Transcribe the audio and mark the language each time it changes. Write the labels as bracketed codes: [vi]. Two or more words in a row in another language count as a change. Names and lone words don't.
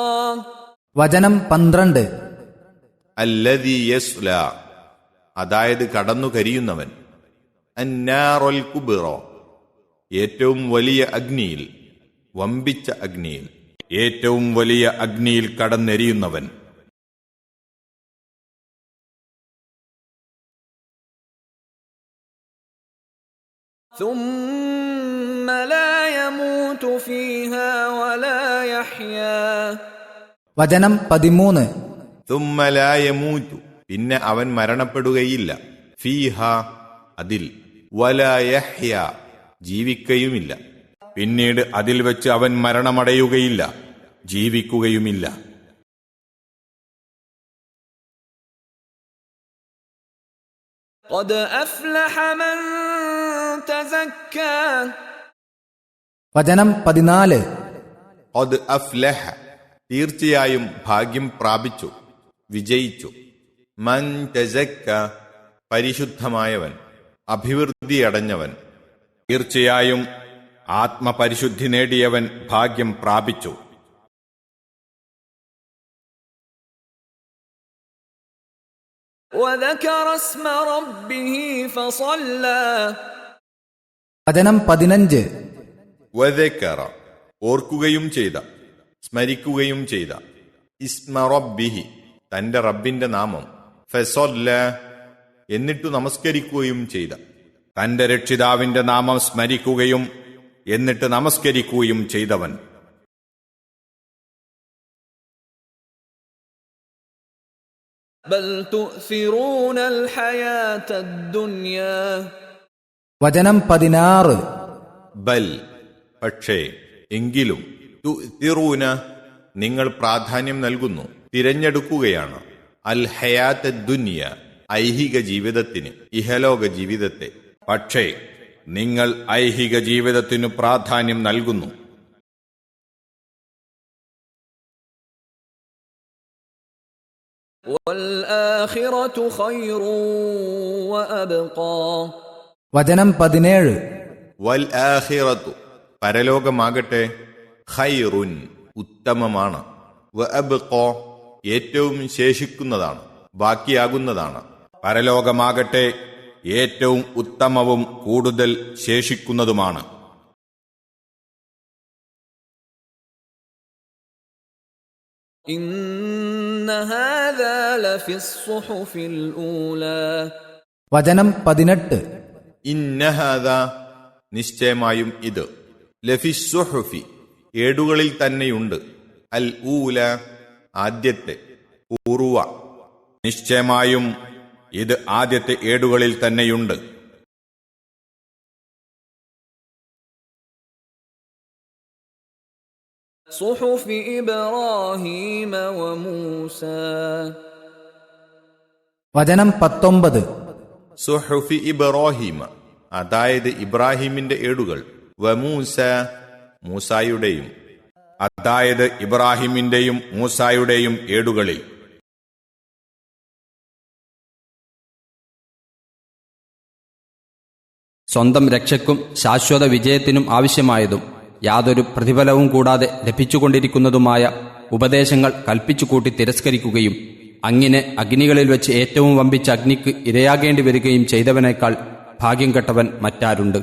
[ml] വചനം 12. [ar] الذي يصلى [ml] അതായത് കടന്നു കരിയുന്നവൻ. [ar] النار الكبرى [ml] ഏറ്റവും വലിയ അഗ്നിയിൽ, വമ്പിച്ച അഗ്നിയിൽ, ഏറ്റവും വലിയ അഗ്നിയിൽ കടന്നെരിയുന്നവൻ. [ar] ثم لا يموت فيها ولا يحيا. [ml] വചനം 13. [ar] ثم لا يموت [ml] പിന്നെ അവൻ മരണപ്പെടുകയില്ല. ഫീഹ അതിൽ, [ar] ولا يحيا [ml] ജീവിക്കയുമില്ല. പിന്നീട് അതിൽ വെച്ച് അവൻ മരണമടയുകയില്ല, ജീവിക്കുകയുമില്ല. [ar] قد أفلح من تزكى. [ml] വചനം 14. [ar] قد أفلح [ml] തീർച്ചയായും ഭാഗ്യം പ്രാപിച്ചു, വിജയിച്ചു. [ar] من تزكى [ml] പരിശുദ്ധമായവൻ, അഭിവൃദ്ധിയടഞ്ഞവൻ. തീർച്ചയായും ആത്മപരിശുദ്ധി നേടിയവൻ ഭാഗ്യം പ്രാപിച്ചു. [ar] وذكر اسم ربه فصلى. [ml] വചനം 15. വദക്കറ ഓർക്കുകയും ചെയ്ത, സ്മരിക്കുകയും ചെയ്ത. [ar] اسم ربه [ml] തന്റെ റബ്ബിന്റെ നാമം. ഫസല്ല എന്നിട്ടു നമസ്കരിക്കുകയും ചെയ്ത, തന്റെ രക്ഷിതാവിന്റെ നാമം സ്മരിക്കുകയും എന്നിട്ട് നമസ്കരിക്കുകയും ചെയ്തവൻ. [ar] بل تؤثرون الحياة الدنيا. [ml] വചനം 16. ബൽ പക്ഷേ, എങ്കിലും, തുഅ്തിറൂന നിങ്ങൾ പ്രാധാന്യം നൽകുന്നു, തിരഞ്ഞെടുക്കുകയാണ്. [ar] الحياة الدنيا [ml] ഐഹിക ജീവിതത്തിന്, ഇഹലോക ജീവിതത്തെ. പക്ഷേ നിങ്ങൾ ഐഹിക ജീവിതത്തിനു പ്രാധാന്യം നൽകുന്നു. [ar] والآخرة خير وأبقى. [ml] വചനം 17. [ar] والآخرة [ml] പരലോകമാകട്ടെ, ഖൈറുൻ ഉത്തമമാണ്, [ar] وأبقى [ml] ഏറ്റവും ശേഷിക്കുന്നതാണ്, ബാക്കിയാകുന്നതാണ്. പരലോകമാകട്ടെ ഏറ്റവും ഉത്തമവും കൂടുതൽ ശേഷിക്കുന്നതുമാണ്. [ar] إن هذا لفي الصحف الأولى. [ml] വചനം 18. [ar] إن هذا [ml] നിശ്ചയമായും ഇത്, [ar] لفي الصحف [ml] ഏടുകളിൽ തന്നെയുണ്ട്, [ar] الأولى [ml] ആദ്യത്തെ, പൂർവ. നിശ്ചയമായും ഇത് ആദ്യത്തെ ഏടുകളിൽ തന്നെയുണ്ട്. [ar] صحف إبراهيم وموسى. [ml] വചനം 19. [ar] صحف إبراهيم [ml] അതായത് ഇബ്രാഹിമിന്റെ ഏടുകൾ, വമൂസ മൂസായുടെയും അതായത് ഇബ്രാഹിമിന്റെയും മൂസായുടെയും ഏടുകളിൽ. സ്വന്തം രക്ഷയ്ക്കും ശാശ്വത വിജയത്തിനും ആവശ്യമായതും യാതൊരു പ്രതിഫലവും കൂടാതെ ലഭിച്ചുകൊണ്ടിരിക്കുന്നതുമായ ഉപദേശങ്ങൾ കൽപ്പിച്ചുകൂട്ടി തിരസ്കരിക്കുകയും അങ്ങനെ അഗ്നികളിൽ വെച്ച് ഏറ്റവും വമ്പിച്ച അഗ്നിക്ക് ഇരയാകേണ്ടി വരികയും ചെയ്തവനേക്കാൾ ഭാഗ്യം കെട്ടവൻ മറ്റാരുണ്ട്?